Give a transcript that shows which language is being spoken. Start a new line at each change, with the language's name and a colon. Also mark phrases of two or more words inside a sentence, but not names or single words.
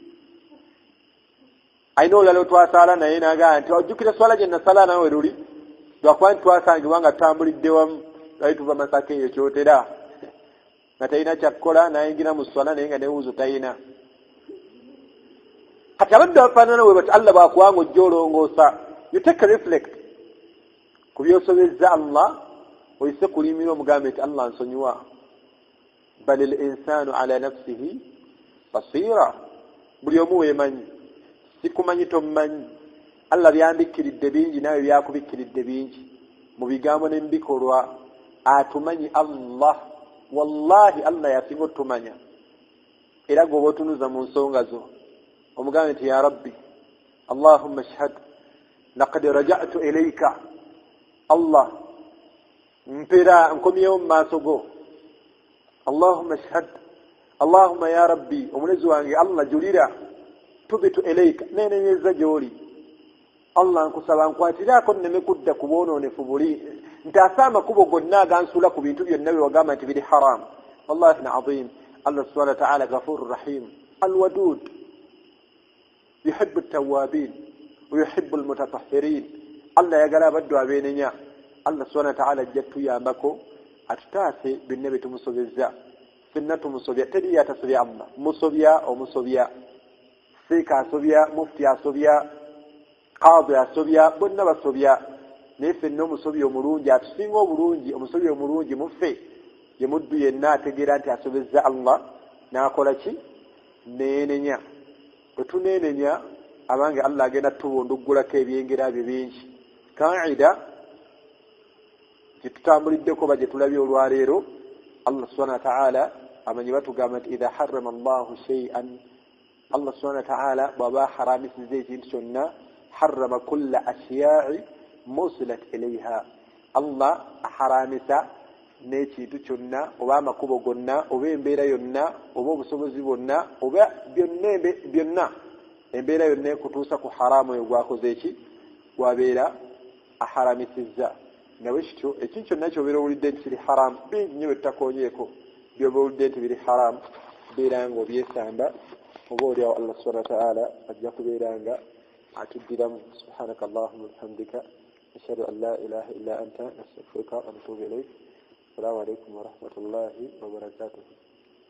Ganda: Ayina olulala otwasaala naye nagamba nti ojjukira esswala gye nasala nawe luli? Lwakuba nti twasangibwa nga tutambulidde wamu, lwali tuva Masaka eyo kyotera nga talina kyakkola, nayingira mu sswala naye nga newuzo talina. Kati abadde bafaanana we bati Allah bw'akuwanga ojja olongoosa,
English: you take a reflect
Ganda: ku byosobezza Allah, oyise kulimira omugambe nti Allah nsonyiwa.
Arabic: بل الإنسان على نفسه بصيرة,
Ganda: buli omu weemanyi, sikumanyi tommanyi. Allah byambikkiridde bingi nawe byakubikkiridde bingi mu bigambo ne mu bikolwa. Atumanyi Allah, wallahi Allah yasinga otumanya. Era gwoba otunuza mu nsonga zo omugambe nti
Arabic: يا رب اللهم اشهد لقد رجعت إليك,
Ganda: Allah mpera nkomyewo mu maaso go.
Arabic: اللهم اشهد اللهم يا رب
Ganda: omulezi wange Allah julira,
Arabic: تبت إليك,
Ganda: nenenyeza gy'oli. Allah nkusaba nkwatiraako nneme kudda ku bwonoonefu buli, ntaasa amakubo gonna agansula ku bintu byonna bye wagamba nti biri haramu.
Arabic: والله عظيم الله سبحانه وتعالى غفور رحيم الودود يحب التوابين ويحب المتطهرين.
Ganda: Allah yagala abaddu abeenenya. Allah
Arabic: سبحانه وتعالى
Ganda: ajja tuyambako atutaase binne bye tumusobezza. Fenna tumusobya, teri yatasobya Allah. Musobya omusobya, seeka asobya, mufti asobya, qadi asobya, bonna basobya. Naye ffenna omusobya omulungi atusinga obulungi, omusobya omulungi muffe ye muddu yenna ategeera nti asobezza Allah n'akola ki? Neenenya. Bwe tuneenenya abange Allah agenda tubunduggulako ebyengera bye bingi. Kaida gye tutambuliddeko ba gye tulabye olwaleero, Allah
Arabic: سبحانه وتعالى
Ganda: amanyi batugamba nti
Arabic: إذا حرم الله شيئا,
Ganda: Allah
Arabic: سبحانه وتعالى
Ganda: bw'aba haramisiza ekintu kyonna,
Arabic: حرم كل الأشياء موصلة إليها.
Ganda: Allah aharamisa n'ekintu kyonna, oba amakubo gonna, oba embeera yonna, oba obusobozi bwonna, oba byonna, embeera yonna ekutuusa ku haramu oyo gwakoze eki? Gwabeera aharamisizza. Nawe kityo ekintu kyonna ky'obeera owulidde nti kiri haramu, bingi nnyo bye tutakoonyeeko by'oba owulidde nti biri haramu, beera nga obyesamba, oba olyawo Allah
Arabic: سبحانه وتعالى
Ganda: ajja kubeera nga atuddiramu.
Arabic: سبحانك اللهم وبحمدك أشهد أن لا إله إلا أنت نستغفرك ونتوب إليك. السلام عليكم ورحمة الله وبركاته.